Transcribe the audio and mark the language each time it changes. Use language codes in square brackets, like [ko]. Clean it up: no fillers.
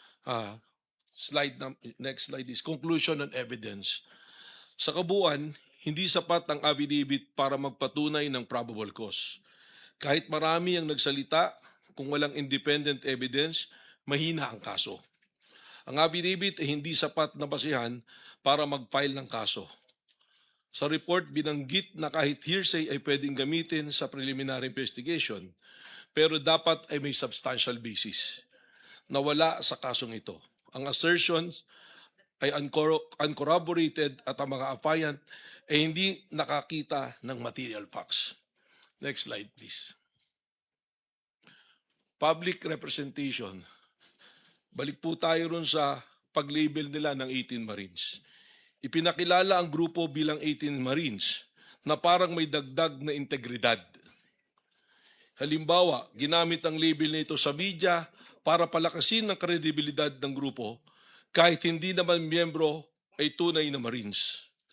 [en] Ah, next slide is conclusion and evidence. [tl] Sa kabuuan, hindi sapat ang affidavit para magpatunay ng probable cause. Kahit marami ang nagsalita, kung walang independent evidence, mahina ang kaso. Ang affidavit ay hindi sapat na basihan para mag-file ng kaso. Sa report, binanggit na kahit hearsay ay pwedeng gamitin sa preliminary investigation, pero dapat ay may substantial basis na wala sa kasong ito. Ang assertions ay uncorroborated at ang mga affiant ay hindi nakakita ng material facts. [en] Next slide, please. Public representation. [tl] Balik po tayo ron sa pag-label nila ng 18 Marines. Ipinakilala ang grupo bilang 18 Marines na parang may dagdag na integridad. Halimbawa, ginamit ang label nito sa media para palakasin ang kredibilidad ng grupo kahit hindi naman miyembro ay tunay na Marines.